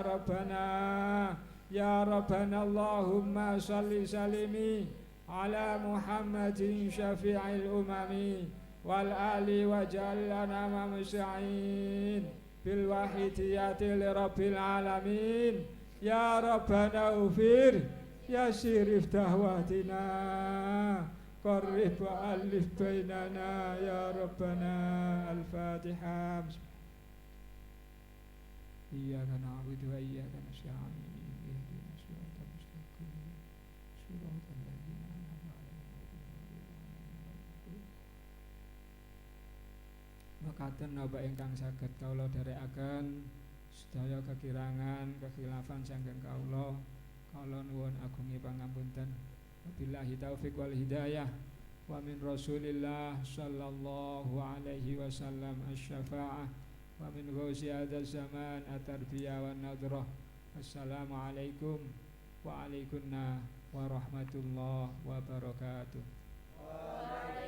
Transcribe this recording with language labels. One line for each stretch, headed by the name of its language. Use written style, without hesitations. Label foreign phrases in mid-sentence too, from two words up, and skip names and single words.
Arabic: يا ربنا اللهم صل سلمي على محمد شفيع الأمم والآل واجعل لنا مسرعين بالواحديات لرب العالمين يا ربنا اغفر يسر افتح واهدنا قرب وألف بيننا يا ربنا. الفاتحة. إياك نعبد وإياك نستعين. اهدنا الصراط المستقيم. صراط الذين أنعمت عليهم.
Javanese: Mekaten napa ingkang saged kawula dherekaken sedaya kekirangan kekhilafan saking kawula nuwun agungi pangapunten.
Arabic: وبالله التوفيق والهداية. ومن رسول الله صلى الله عليه وسلم الشفاعة ومن غوث هذا الزمان التربية والنظرة. السلام عليكم وعليكن ورحمة الله وبركاته.